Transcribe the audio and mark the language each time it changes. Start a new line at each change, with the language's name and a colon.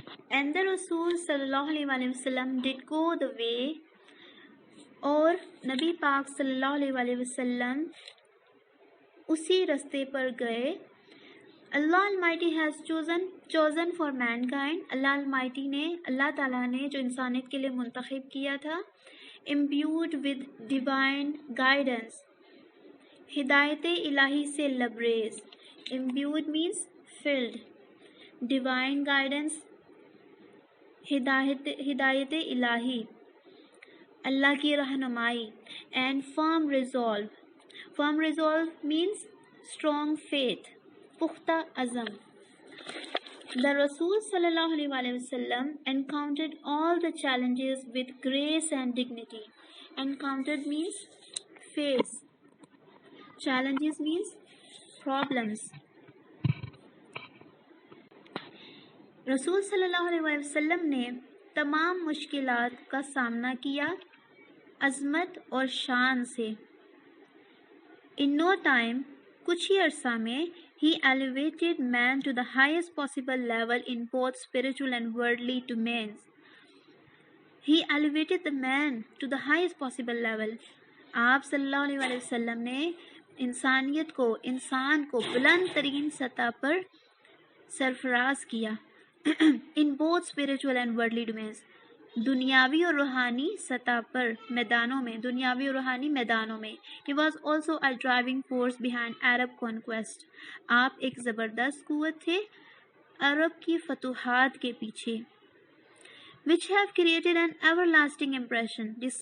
English: And the Rasul sallallahu alaihi wasallam did go the way,
Hindi: और नबी पाक सल्लल्लाहु अलैहि वसल्लम उसी रास्ते पर गए.
English: Allah Almighty has chosen for mankind.
Hindi: Allah Almighty ने, अल्लाह ताला ने जो इंसानियत के लिए मुंतखब किया था,
English: imbued with divine guidance,
Hindi: हिदायत इलाही से लबरेज.
English: Imbued means filled. Divine guidance,
Hindi: हिदायत इलाही, अल्लाह की रहनुमाई,
English: and firm resolve. Firm resolve means strong faith,
Hindi: पुख्ता अज़म.
English: The Rasul sallallahu alaihi wasallam encountered all the challenges with grace and dignity. Encountered means face. Challenges means problems.
Hindi: रसूल सल्लल्लाहु अलैहि वसल्लम ने तमाम मुश्किलात का सामना किया अज़मत और शान से.
English: In no time,
Hindi: कुछ ही अरसा में,
English: he elevated man to the highest possible level in both spiritual and worldly domains. He elevated the man to the highest possible level.
Hindi: आप सल्लल्लाहु अलैहि वसल्लम ने इंसान को बुलंद तरीन सतह पर सरफराज किया.
English: In both spiritual and worldly domains.
Hindi: दुनियावी और रूहानी सतह पर दुनियावी और रूहानी मैदानों में.
English: He was also a driving force behind Arab conquest.
Hindi: आप एक ज़बरदस्त कुव्वत थे अरब की फतूहात के पीछे.
English: Which have created an everlasting impression.